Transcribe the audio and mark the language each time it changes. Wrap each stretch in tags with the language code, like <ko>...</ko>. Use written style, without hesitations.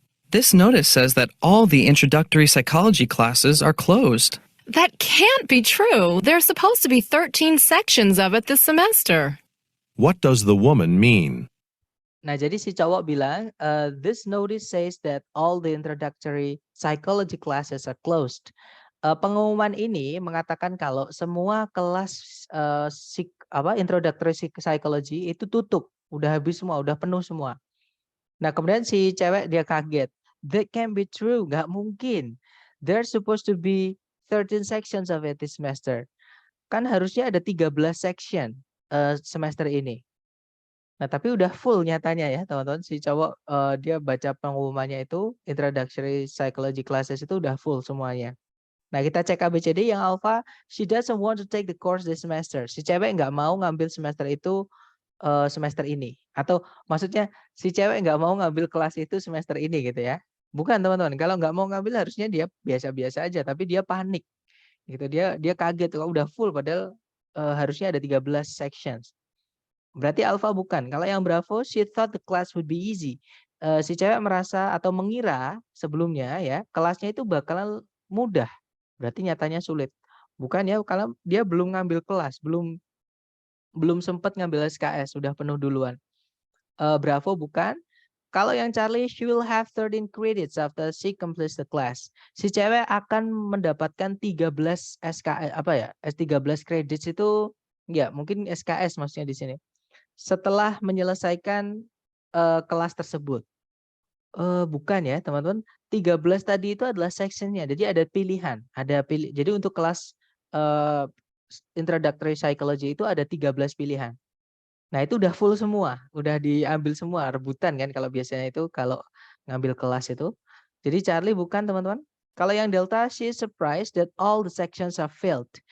<en>This notice says that all the introductory psychology classes are closed. That can't be true. There's supposed to be 13 sections of it this semester. What does the woman mean?</en> <id>Nah, jadi si cowok bilang,</id> <en>this notice says that all the introductory psychology classes are closed.</en> <id>Pengumuman ini mengatakan kalau semua kelas introductory psychology itu tutup, udah habis semua, udah penuh semua. Nah, kemudian si cewek dia kaget.</id> <en>That can't be true,</en> <id>nggak mungkin.</id> <en>There's supposed to be 13 sections of it this semester.</en> <id>Kan harusnya ada 13 section semester ini. Nah, tapi udah full nyatanya ya, teman-teman. Si cowok dia baca pengumumannya itu introductory psychology classes itu udah full semuanya. Nah, kita cek ABCD. Yang alpha,</id> <en>she doesn't want to take the course this semester.</en> <id>Si cewek nggak mau ngambil semester itu semester ini. Atau maksudnya si cewek nggak mau ngambil kelas itu semester ini gitu ya. Bukan, teman-teman. Kalau nggak mau ngambil harusnya dia biasa-biasa aja, tapi dia panik. Gitu. Dia kaget kalau udah full padahal harusnya ada 13 sections. Berarti alpha bukan. Kalau yang Bravo,</id> <en>she thought the class would be easy.</en> <id>Si cewek merasa atau mengira sebelumnya ya, kelasnya itu bakalan mudah. Berarti nyatanya sulit. Bukan ya, kalau dia belum ngambil kelas, belum sempat ngambil SKS, sudah penuh duluan. Bravo bukan. Kalau yang Charlie,</id> <en>she will have 13 credits after she completes the class.</en> <id>Si cewek akan mendapatkan 13 SKS 13 credits itu ya, mungkin SKS maksudnya di sini. Setelah menyelesaikan kelas tersebut. Bukan ya, teman-teman. 13 tadi itu adalah sectionnya. Jadi ada pilihan, jadi untuk kelas introductory psychology itu ada 13 pilihan. Nah, itu udah full semua, udah diambil semua, rebutan kan kalau biasanya itu kalau ngambil kelas itu. Jadi Charlie bukan, teman-teman. Kalau yang Delta,</id> <en>she is surprised that all the sections are filled.</en>